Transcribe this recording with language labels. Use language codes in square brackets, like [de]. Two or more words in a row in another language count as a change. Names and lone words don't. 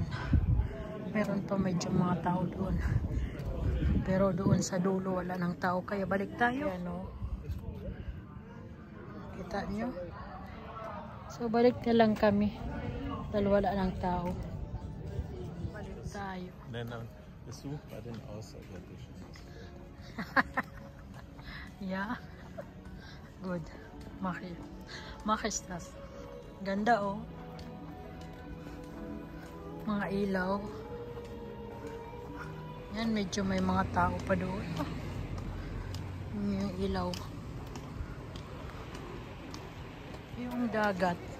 [tl] Meron pa medyo mga tao doon. Pero doon sa dulo wala ng tao kaya balik tayo. Ayan, kita nyo? So balik na lang kami dahil wala ng tao. tayo. [de] Then besuch bei den Außerirdischen. [en] Yeah. Good. [de] Mach ich das. [tl] Ganda oh. Mga ilaw. Yan, medyo may mga tao pa doon. Yung ilaw. Yung dagat.